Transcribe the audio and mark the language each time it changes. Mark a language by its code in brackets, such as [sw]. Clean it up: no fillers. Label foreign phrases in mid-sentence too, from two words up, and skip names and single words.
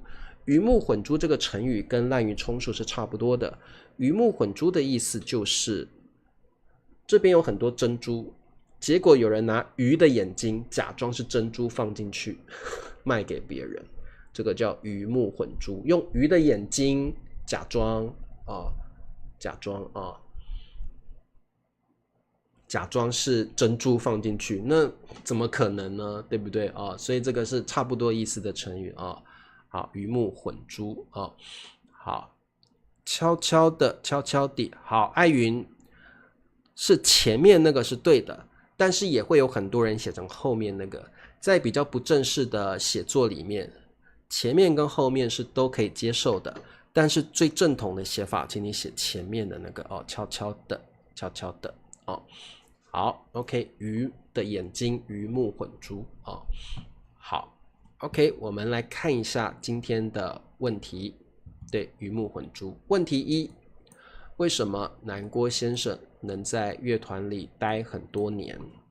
[zh] 魚目混珠這個成語跟濫竽充數是差不多的。魚目混珠的意思就是這邊有很多珍珠，結果有人拿魚的眼睛假裝是珍珠放進去賣給別人，這個叫魚目混珠，用魚的眼睛假裝是珍珠放進去，那怎麼可能呢？对不对所以這個是差不多意思的成語好，魚目混珠好，悄悄的，悄悄地。好，艾雲是前面那個是對的，但是也会有很多人寫成後面那個，在比較不正式的寫作裡面，前面跟後面是都可以接受的，但是最正統的寫法，請你寫前面的那個悄悄的，悄悄的好 ，OK，魚的眼睛，魚目混珠好 ，OK， 我們來看一下今天的問題。对，魚目混珠。問題一：為什麼南郭先生能在樂團裡待很多年？